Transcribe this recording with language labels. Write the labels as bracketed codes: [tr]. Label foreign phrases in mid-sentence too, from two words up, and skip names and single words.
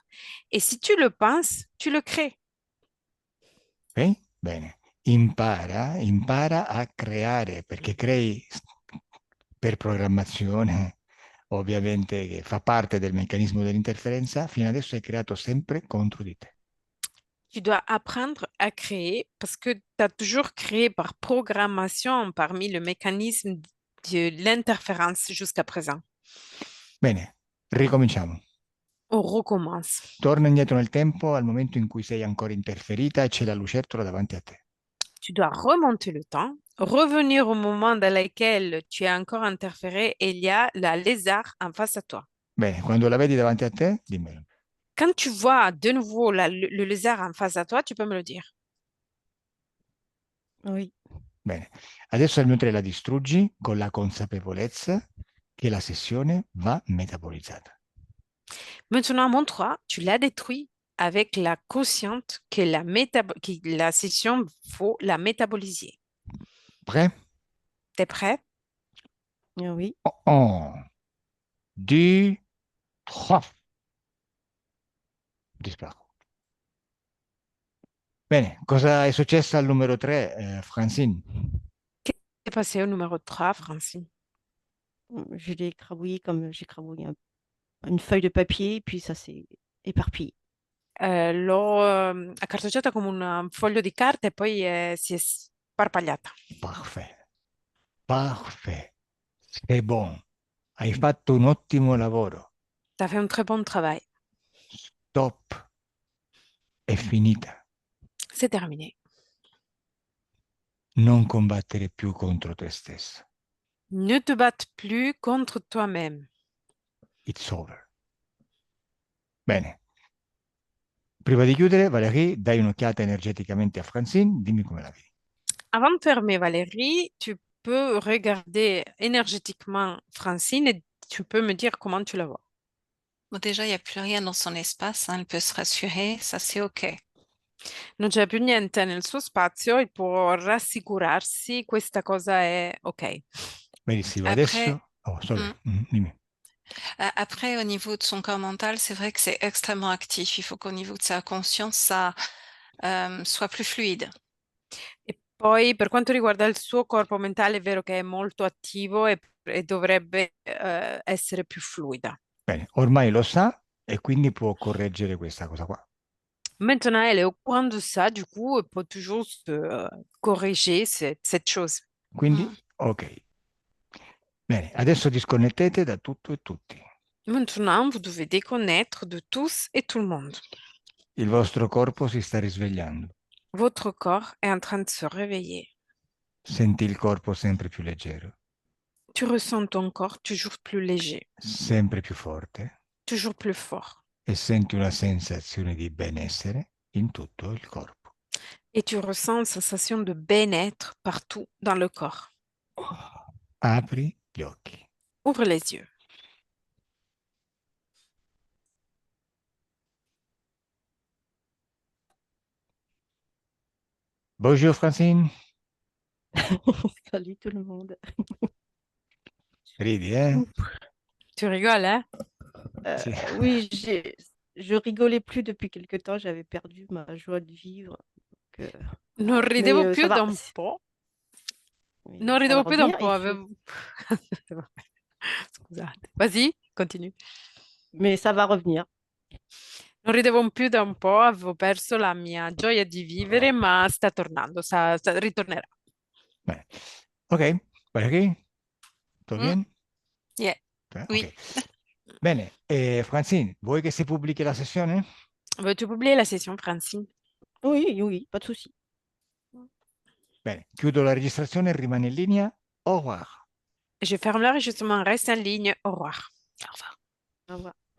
[fr] Et si tu le penses, tu le crées. [it] Ok? Bene. Impara a creare, perché crei per programmazione, ovviamente, che fa parte del meccanismo dell'interferenza, fino adesso hai creato sempre contro di te. [fr] Tu dois apprendre à créer parce que tu as toujours créé par programmation parmi le mécanisme de l'interférence jusqu'à présent. [it] Bene, ricominciamo. [fr] On recommence. [it] Torna indietro nel tempo al momento in cui sei ancora interferita e c'è la lucertola davanti a te. [fr] Tu dois remonter le temps, revenir au moment dans lequel tu es encore interféré et il y a la lézard en face à toi. [it] Bene, quando la vedi davanti a te, dimmelo. [fr] Quand tu vois de nouveau le lézard en face à toi, tu peux me le dire. Oui. [it] Bene, adesso al mio 3 la distruggi con la consapevolezza che la sessione va metabolizzata. [fr] Maintenant, à mon 3, tu l'as détruit avec la consciente que la session, faut la métaboliser. Prêt? T'es prêt? Oui. 1, 2, 3. [it] Disparò. Bene, cosa è successo al numero 3, Francine? [fr] Qu'est-ce qui est passé au numéro 3, Francine? Je l'ai écrabouillé comme j'ai écrabouillé une feuille de papier, puis ça s'est éparpillé. [it] L'ho accartocciata come un foglio di carta e poi si è sparpagliata. [fr] Parfait. Parfait. C'est bon. [it] Hai fatto un ottimo lavoro. [fr] Tu as fait un très bon travail. Top. [it] È finita. [fr] C'est terminé. [it] Non combattere più contro te stesso. [fr] Ne te batte plus contre toi-même. [en] It's over. [it] Bene. Prima di chiudere, Valérie, dai un'occhiata energeticamente a Francine, dimmi come la vedi. [fr] Avant de fermer, Valérie, tu peux regarder énergétiquement Francine et tu peux me dire comment tu la vois. Bon, déjà, il n'y a plus rien dans son espace, hein, elle peut se rassurer, ça c'est OK. [it] Non c'è più niente nel suo spazio e può rassicurarsi, questa cosa è ok. Benissimo, [fr] Après, [it] adesso... Oh, sorry, dimmi. [fr] Après, au niveau de son corps mental, c'est vrai que c'est extrêmement actif. Il faut qu'au niveau de sa conscience, ça soit plus fluide. [it] E poi per quanto riguarda il suo corpo mentale, è vero che è molto attivo e dovrebbe essere più fluida. Bene, ormai lo sa e quindi può correggere questa cosa qua. [fr] Maintenant, elle est au courant de ça, du coup, elle peut toujours corriger cette chose. [it] Quindi, ok. Bene, adesso disconnettete da tutto e tutti. [fr] Maintenant, vous devez déconnaître de tous et tout le monde. [it] Il vostro corpo si sta risvegliando. [fr] Votre corps est en train de se réveiller. [it] Senti il corpo sempre più leggero, [fr] Tu ressens ton corps toujours plus léger, [it] sempre più forte [fr] toujours plus fort. [it] e senti una sensazione di benessere in tutto il corpo. [fr] Et tu ressens une sensation de bien-être partout dans le corps. [it] Apri gli occhi. [fr] Ouvre les yeux. Bonjour Francine. Salut tout le monde. [it] Ridi, eh? [fr] Tu rigoles, hein? [it] Sì. [fr] Oui, je rigolais plus depuis quelque temps, j'avais perdu ma joie de vivre. Donc, [it] Non ridevo [fr] mais [it] più [fr] ça [it] da [fr] va, [it] un po'. [fr] oui, [it] Non [fr] ça va [it] ridevo più da un [fr] revenir. [it] po', avevo... Scusate. [fr] Vas-y, continue. Mais ça va revenir. [it] Non ridevo più da un po', avevo perso la mia gioia di vivere, ma sta tornando, ritornerà. Bene. Ok, Valérie, tutto bien? [fr] Yeah. Oui. Ok. [it] Bene, Francine, vuoi che si pubblichi la sessione? [fr] Veux-tu publier la session, Francine? Oui, oui, pas de souci. [it] Bene, chiudo la registrazione, rimane in linea. [fr] Au revoir. Je ferme l'enregistrement, reste en ligne. Au revoir. Au revoir. Au revoir.